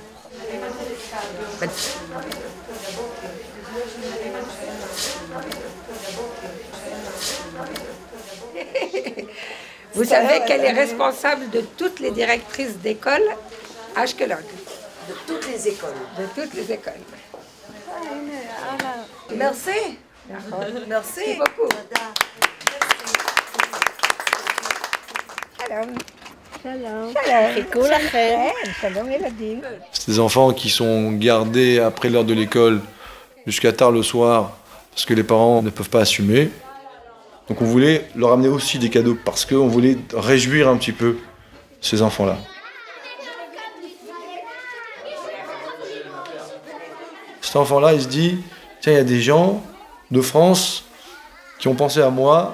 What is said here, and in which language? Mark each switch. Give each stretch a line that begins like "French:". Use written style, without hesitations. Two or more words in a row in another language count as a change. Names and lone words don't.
French: Vous savez qu'elle est responsable de toutes les directrices d'école à Ashkelon. De toutes les écoles. De toutes les écoles. Merci. Merci Merci. beaucoup. Shalom.
Hebrew: שלום. שלום, ילדים.
French: C'est des enfants qui sont gardés après l'heure de l'école jusqu'à tard le soir parce que les parents ne peuvent pas assumer. Donc on voulait leur amener aussi des cadeaux parce qu'on voulait réjouir un petit peu ces enfants-là. Cet enfant-là, il se dit, tiens, il y a des gens de France qui ont pensé à moi.